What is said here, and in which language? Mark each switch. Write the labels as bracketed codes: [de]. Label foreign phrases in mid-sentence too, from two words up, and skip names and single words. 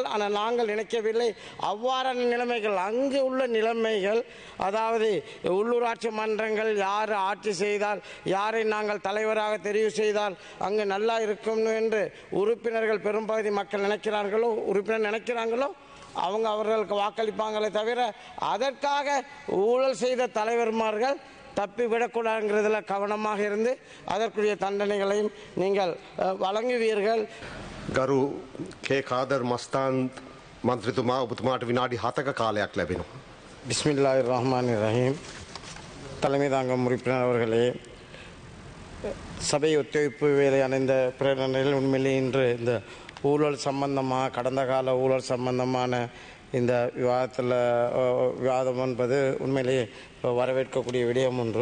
[ta] ஆனால் நாங்கள் நினைக்கவில்லை அவ்வாறான நிலைமைகள். அங்கு உள்ள நிலைமைகள், அதாவது உள்ளூராட்சி மன்றங்கள் யார் ஆட்சி செய்தால் யாரை நாங்கள் தலைவராக தெரிவு செய்தால் அங்கு நல்லா இருக்கும் என்று உறுப்பினர்கள் பெரும்பகுதி மக்கள் நினைக்கிறாங்களோ அவர்களுக்கு வாக்களிப்பாங்களே தவிர அதற்காக ஊழல் செய்த தலைவர்மார்கள் தப்பிவிடக்கூடாதுங்கிறதுல கவனமாக இருந்து அதற்குரிய தண்டனைகளையும் நீங்கள் வழங்குவீர்கள். [si] ගරු කේ කාදර් මස්තාන් මන්ත්‍රීතුමා ඔබතුමාට විනාඩි 7ක කාලයක් ලැබෙනවා. [ar] بسم الله الرحمن الرحيم. [ta] தலைமை தாங்கும் உறுப்பினர் அவர்களே, சபை ஒத்துழைப்பு வேலையான இந்த பிரேரணையில் உண்மையிலே இன்று இந்த ஊழல் சம்பந்தமாக கடந்த கால ஊழல் சம்பந்தமான இந்த விவாதம் என்பது உண்மையிலேயே வரவேற்கக்கூடிய விடயம் ஒன்று.